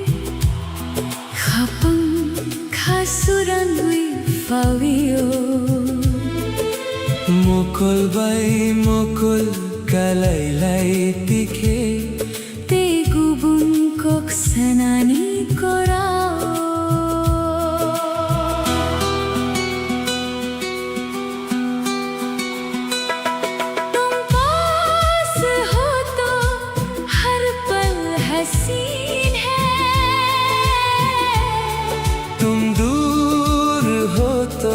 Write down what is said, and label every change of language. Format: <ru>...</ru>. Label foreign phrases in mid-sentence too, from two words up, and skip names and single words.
<trp>khapang khasuran hui fawio Mukul bai mukul kalai lai tikhe te gubun kok sanani korao</trp> <hi>तुम पास हो तो हर पल हसीन है तुम दूर हो तो</hi>